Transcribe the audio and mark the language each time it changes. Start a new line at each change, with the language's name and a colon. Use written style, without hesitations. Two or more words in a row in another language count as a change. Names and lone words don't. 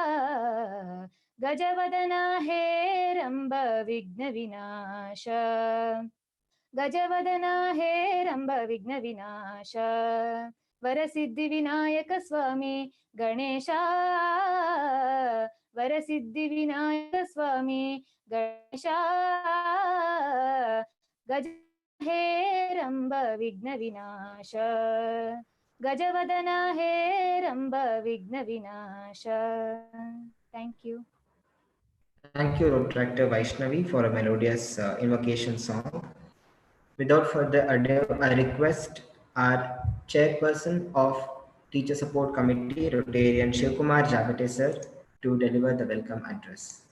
Sanskrit: ಗಜವದನ ಹೇರಂಬ ವಿಘ್ನ ವಿನಾಶ ಗಜವದನ ಹೇರಂಬ ವಿಘ್ನ ವಿನಾಶ ವರಸಿದ್ಧಿ ವಿನಾಯಕ ಸ್ವಾಮಿ ಗಣೇಶ ವರಸಿದ್ಧಿ ವಿನಾಯಕ ಸ್ವಾಮಿ ಗಣೇಶ ಗಜ ಹೇರಂಬ ವಿಘ್ನ ವಿನಾಶ ಗಜವದನ ಹೇರಂಬ ವಿಘ್ನ ವಿನಾಶ.
English: Thank you. Thank you, Dr. Vaishnavi, for a melodious invocation song. Without further ado, I request our chairperson of Teacher Support Committee, Rotarian Shivkumar Jagate sir, to deliver the welcome address.